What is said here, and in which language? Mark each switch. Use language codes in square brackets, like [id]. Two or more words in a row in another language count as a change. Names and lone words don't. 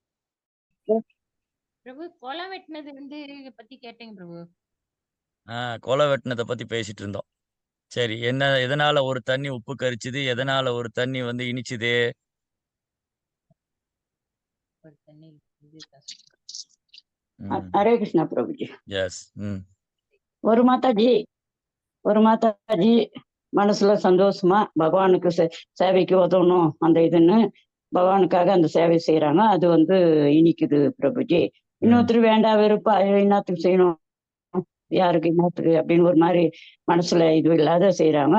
[ta] பிரபு குலம் வெட்டினது வந்து பத்தி கேட்டேங்க பிரபு. ஆ. கொலை வெட்டுனத பத்தி பேசிட்டு இருந்தோம். சரி. எதனால ஒரு தண்ணி உப்பு கரிச்சுது? எதனால ஒரு தண்ணி வந்து இனிச்சுது? ஒரு தண்ணி இது கஷ்டம். ம். [hi] हरे कृष्णा प्रभु जी। எஸ். ம். [ta] ஒரு மாதாஜி ஒரு மாதாஜி மனசுல சந்தோஷமா பகவானுக்கு சேவைக்கு உதவணும் அந்த இதுன்னு பகவானுக்காக அந்த சேவை செய்யறாங்க. அது வந்து இனிக்குது பிரபுஜி. ம். இன்னொருத்தர் வேண்டாம் வெறுப்பா ஐயோ என்னத்துக்கு செய்யணும், யாருக்கு என்னத்துக்கு அப்படின்னு ஒரு மாதிரி மனசுல இது இல்லாத செய்யறாங்க.